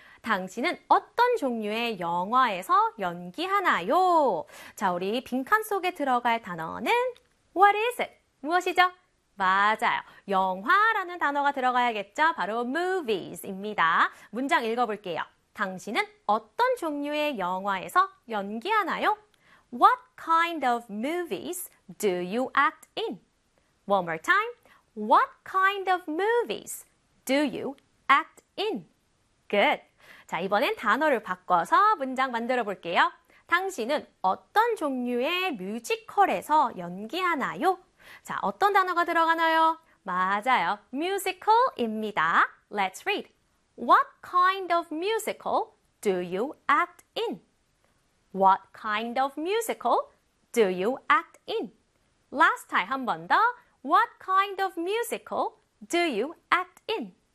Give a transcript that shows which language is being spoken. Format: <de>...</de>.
<ko>당신은 어떤 종류의 영화에서 연기하나요? 자, 우리 빈칸 속에 들어갈 단어는</ko> <en>What is it?</en> <ko>무엇이죠? 맞아요. 영화라는 단어가 들어가야겠죠? 바로 movies입니다. 문장 읽어볼게요. 당신은 어떤 종류의 영화에서 연기하나요?</ko> <en>What kind of movies do you act in? One more time. What kind of movies do you act in? Good.</en> <ko>자, 이번엔 단어를 바꿔서 문장 만들어 볼게요. 당신은 어떤 종류의 뮤지컬에서 연기하나요? 자, 어떤 단어가 들어가나요? 맞아요. 뮤지컬입니다.</ko> <en>Let's read. What kind of musical do you act in? What kind of musical do you act in? Last time</en> <ko>한번 더.</ko> <en>What kind of musical do you act in?</en>